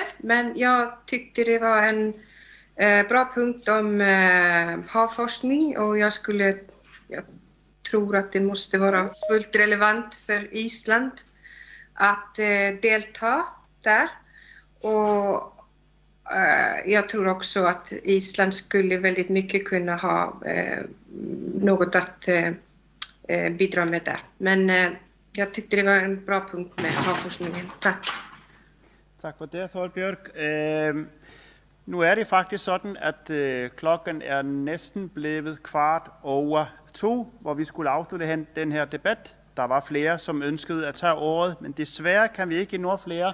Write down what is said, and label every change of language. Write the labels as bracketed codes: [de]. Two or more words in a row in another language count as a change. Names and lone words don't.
[sv] Men jag tyckte det var en bra punkt om havforskning och jag tror att det måste vara fullt relevant för Island att delta där. Och jag tror också att Island skulle väldigt mycket kunna ha något att bidra med där. Men jag tyckte det var en bra punkt med havforskningen. Tack. [da] Tak for det, Þorbjørg. Nu er det faktisk sådan, at klokken er næsten blevet 1:15, hvor vi skulle afslutte den her debat. Der var flere, som ønskede at tage ordet, men desværre kan vi ikke nå flere.